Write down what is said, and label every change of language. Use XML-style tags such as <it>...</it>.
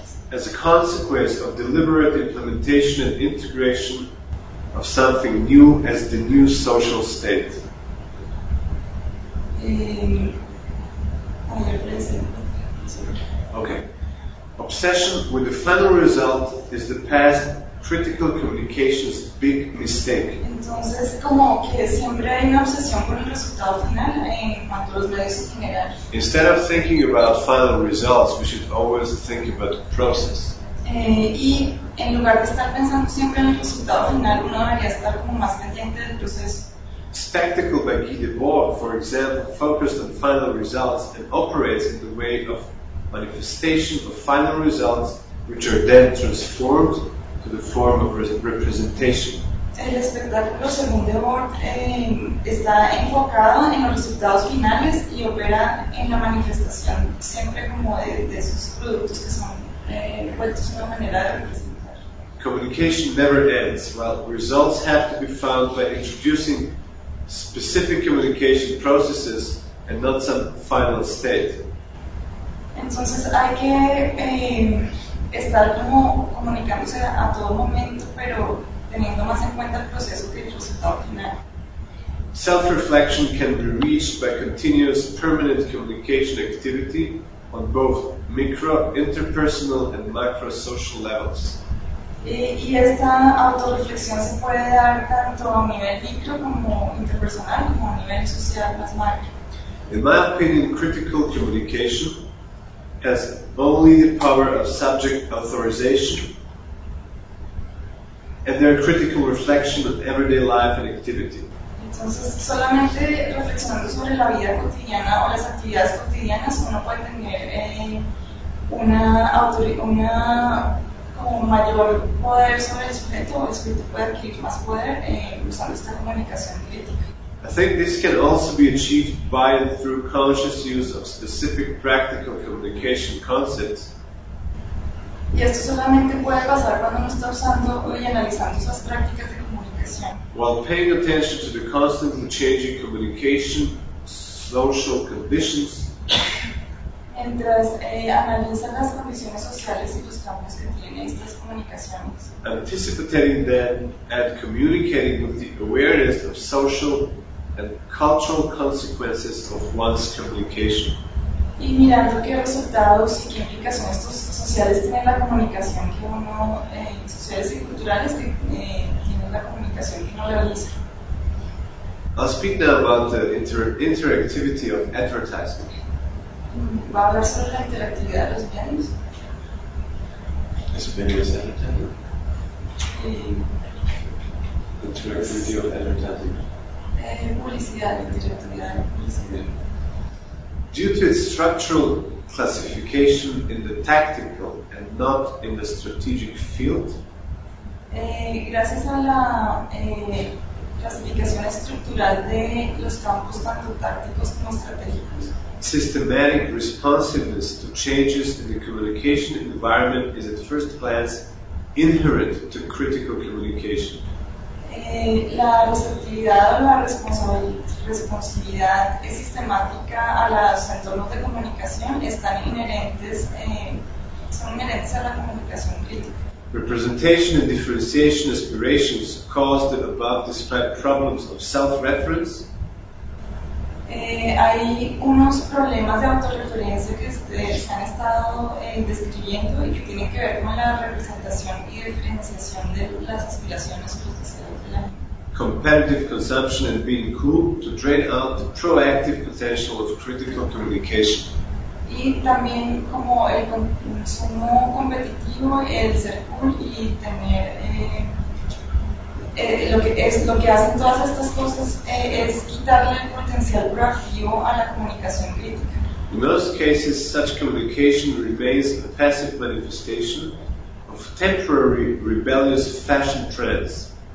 <en>as a consequence of deliberate implementation and integration of something new as the new social state. Okay. Obsession with the final result is the past critical communication's big mistake.</en> <es>Entonces, como que siempre hay una obsesión por el resultado final en cuanto a los medios en general.</es> <en>Instead of thinking about final results, we should always think about the process.</en> <es>Y en lugar de estar pensando siempre en el resultado final, uno debería estar como más pendiente del proceso.</es> <en>Spectacle by Guy Debord, for example, focused on final results and operates in the way of manifestation of final results, which are then transformed to the form of representation.</en> <es>El espectáculo, según Devon, está enfocado en los resultados finales y opera en la manifestación, siempre como de sus productos que son vueltos una manera de representar.</es> <en>Communication never ends. Well, results have to be found by introducing specific communication processes and not some final state.</en> <es>Entonces hay que estar como comunicándose a todo momento, pero teniendo más en cuenta el proceso que el resultado final.</es> <en>Self-reflection can be reached by continuous permanent communication activity on both micro, interpersonal and macro social levels.</en> <es>Y esta autorreflexión se puede dar tanto a nivel micro como interpersonal, como a nivel social más macro.</es> <en>In my opinion, critical communication has only the power of subject authorization, and their critical reflection of everyday life and activity.</en> <es>Entonces, solamente reflexionando sobre la vida cotidiana o las actividades cotidianas, uno puede tener una como mayor poder sobre el sujeto puede adquirir más poder usando esta comunicación crítica.</es> <en>I think this can also be achieved by and through conscious use of specific practical communication concepts.</en> <es>Y esto solamente puede pasar cuando uno está usando y analizando esas prácticas de comunicación.</es> <en>While paying attention to the constantly changing communication social conditions.</en> <es>Mientras analiza las condiciones sociales y los cambios que tienen estas comunicaciones.</es> <en>Anticipating them and communicating with the awareness of social and cultural consequences of one's communication.</en> <es>Y mirando qué resultados y qué implicaciones estos sociales tienen la comunicación que uno sociales y culturales que tienen la comunicación que uno realiza.</es> <en>I'll speak now about the interactivity of advertising.</en> <es>Va a hablar sobre la interactividad de los medios. Es un medio de advertising.</es> <en>Interactivity of advertising. Due to its structural classification in the tactical and not in the strategic field,</en> <es>gracias a la clasificación estructural de los campos tanto tácticos como estratégicos,</es> <en>systematic responsiveness to changes in the communication environment is at first glance inherent to critical communication.</en> <es>La receptividad o la responsividad es sistemática a los entornos de comunicación están inherentes, son inherentes a la comunicación crítica.</es> <en>Representation and differentiation aspirations cause the above described problems of self-reference.</en> <es>Hay unos problemas de autorreferencia que se han estado describiendo y que tienen que ver con la representación y diferenciación de las aspiraciones o los deseos.</es> <en>Competitive consumption and being cool to drain out the proactive potential of critical communication.</en> <es>Y también como el consumo competitivo, el ser cool y tener lo que hacen todas estas cosas es quitarle el potencial proactivo a la comunicación crítica.</es> <en>In most cases, such communication remains a passive manifestation of temporary rebellious fashion trends.</en>